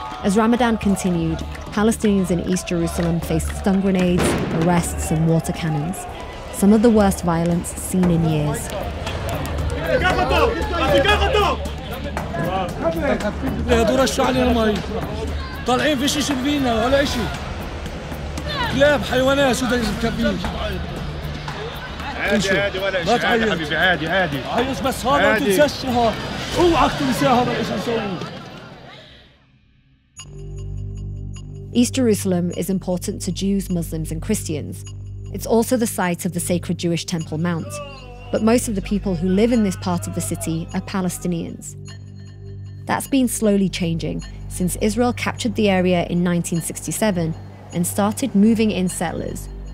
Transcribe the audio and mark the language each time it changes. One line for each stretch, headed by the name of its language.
English: As Ramadan continued, Palestinians in East Jerusalem faced stun grenades, arrests and water cannons. Some of the worst violence seen in years.
Arabic: هدول رشوا علينا مي طالعين في شيء شبينا ولا شيء كلاب حيوانات شو بدك تكفيه عادي ولا شيء عادي حبيبي عادي عايش بس هذا ما تنساش اوعك تنسى هذا ايش نسوي.
English: East Jerusalem is important to Jews, Muslims and Christians. It's also the site of the sacred Jewish Temple Mount. But most of the people who live in this part of the city are Palestinians. That's been slowly changing since Israel captured the area in 1967 and started moving in settlers.